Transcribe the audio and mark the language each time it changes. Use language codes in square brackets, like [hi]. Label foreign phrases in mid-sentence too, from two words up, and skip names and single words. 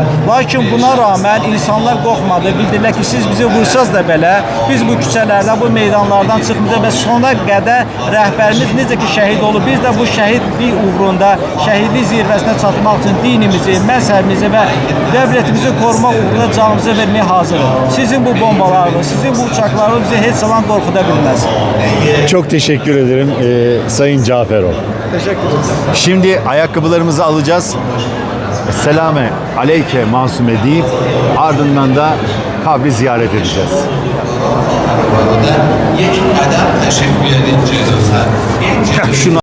[az] Lakin buna rağmen insanlar qorxmadı, bildirlər ki, siz bizi vursaz da belə, biz bu küçələrdən, bu meydanlardan çıxmayacaq və sona qədər rəhbərimiz necə ki şəhid olub, biz də bu şəhidlik uğrunda, şəhidlik zirvəsinə çatmaq üçün dinimizi, məzhəbimizi və dövlətimizi qorumaq uğrunda canımızı verməyə hazırıq. Sizin bu bombalarınız, sizin bu uçaklarınız bizi heç zaman qorxuda bilməz. [tr] Çok teşekkür ederim Sayın Caferoğlu. Teşekkür ederim. Şimdi ayakkabılarımızı alacağız. [ar] Selame aleyke [tr] Masume deyip ardından da kabri ziyaret edeceğiz. Şunu